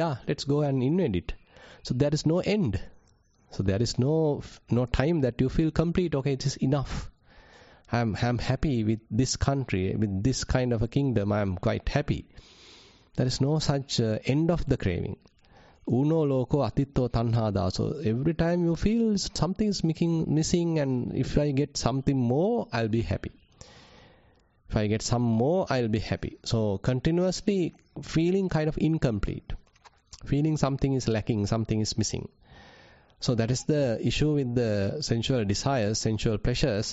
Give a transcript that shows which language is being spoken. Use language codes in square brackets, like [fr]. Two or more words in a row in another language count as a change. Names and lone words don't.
[en] "Yeah, let's go and invade it." So there is no end. So there is no time that you feel complete. Okay, it is enough. I'm happy with this country, with this kind of a kingdom. I'm quite happy. There is no such end of the craving. [pi] Uno loko atitto tanhada. [en] So every time you feel something is missing, and if I get something more, I'll be happy. If I get some more, I'll be happy. So continuously feeling kind of incomplete. Feeling something is lacking, something is missing. So that is the issue with the sensual desires, sensual pleasures.